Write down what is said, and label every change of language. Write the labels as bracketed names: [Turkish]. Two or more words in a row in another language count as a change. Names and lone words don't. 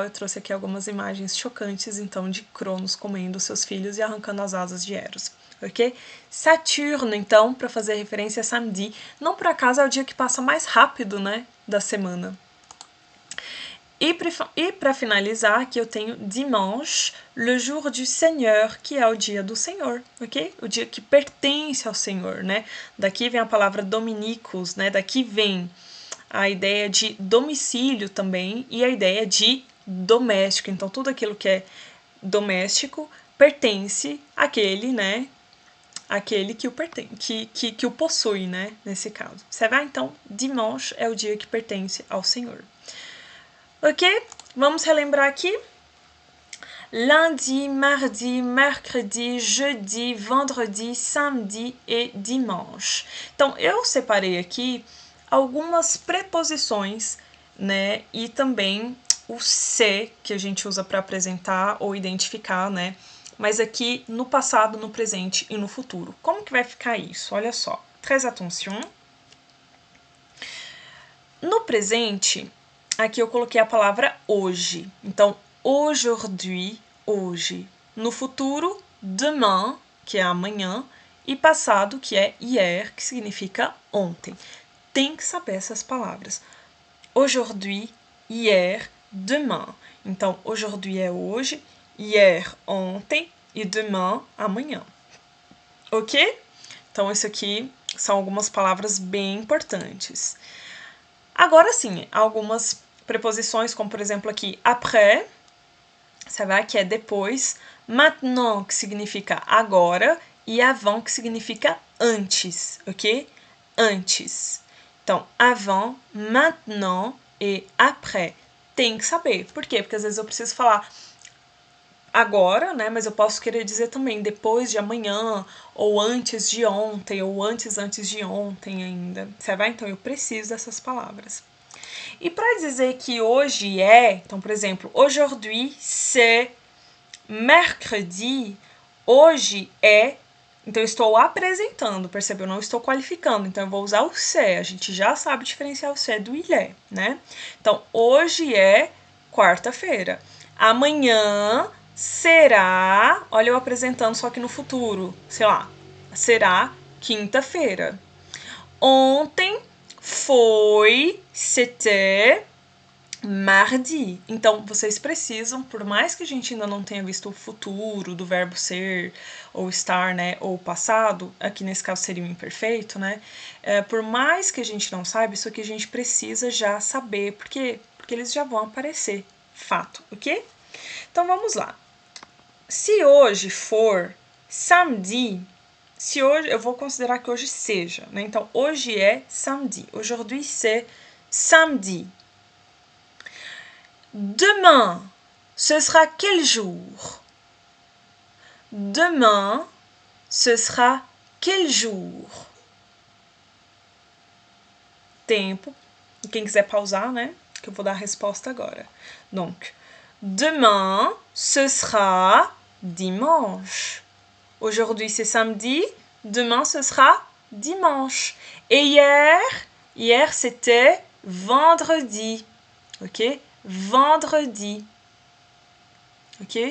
[Portuguese] Eu trouxe aqui algumas imagens chocantes, então, de Cronos comendo seus filhos e arrancando as asas de Eros. Ok? Saturno, então, para fazer referência a samedi, não por acaso é o dia que passa mais rápido, né, da semana. E para finalizar, aqui eu tenho [French] dimanche, le jour du Seigneur, [Portuguese] que é o dia do Senhor, ok? O dia que pertence ao Senhor, né? Daqui vem a palavra dominicus, né? Daqui vem a ideia de domicílio também e a ideia de doméstico. Então, tudo aquilo que é doméstico pertence àquele, né? Aquele que o que o possui, né? Nesse caso. Você vai, então, dimanche é o dia que pertence ao Senhor. Ok? Vamos relembrar aqui. [French] Lundi, mardi, mercredi, jeudi, vendredi, samedi e dimanche. [Portuguese] Então, eu separei aqui algumas preposições, né? E também o se, que a gente usa para apresentar ou identificar, né? Mas aqui no passado, no presente e no futuro. Como que vai ficar isso? Olha só. [French] Très attention. [Portuguese] No presente, aqui eu coloquei a palavra hoje. Então, aujourd'hui, hoje. No futuro, demain, que é amanhã. E passado, que é hier, que significa ontem. Tem que saber essas palavras. [French] Aujourd'hui, hier, demain. [Portuguese] Então, aujourd'hui é hoje, hier, ontem e demain, amanhã. Ok? Então, isso aqui são algumas palavras bem importantes. Agora sim, algumas preposições, como por exemplo aqui, [French] après, ça va, [Portuguese] que é depois, maintenant, que significa agora, e avant, que significa antes, ok? Antes. Então, [French] avant, maintenant e après. [Portuguese] Tem que saber. Por quê? Porque às vezes eu preciso falar agora, né? Mas eu posso querer dizer também depois de amanhã, ou antes de ontem, ou antes de ontem ainda. Você vai? Então, eu preciso dessas palavras. E para dizer que hoje é, então, por exemplo, [French] aujourd'hui c'est mercredi, [Portuguese] hoje é, então eu estou apresentando, percebeu? Eu não estou qualificando, então eu vou usar o c'est, a gente já sabe diferenciar o c'est do [French] il est, [Portuguese] né? Então, hoje é quarta-feira, amanhã será, olha eu apresentando só que no futuro, sei lá, será quinta-feira. Ontem foi, [French] c'était mardi. [Portuguese] Então, vocês precisam, por mais que a gente ainda não tenha visto o futuro do verbo ser ou estar, né, ou passado, aqui nesse caso seria o imperfeito, né? Por mais que a gente não saiba, isso aqui a gente precisa já saber, porque eles já vão aparecer, fato, ok? Então, vamos lá. Se hoje for samedi, se hoje, eu vou considerar que hoje seja, né? Então, hoje é samedi. [French] Aujourd'hui, c'est samedi. Demain, ce sera quel jour? Demain, ce sera quel jour? [Portuguese] Tempo. E quem quiser pausar, né? Que eu vou dar a resposta agora. [French] Donc, demain, ce sera dimanche. Aujourd'hui, c'est samedi. Demain, ce sera dimanche. Et hier, c'était vendredi. [Portuguese] Ok? Vendredi. Ok?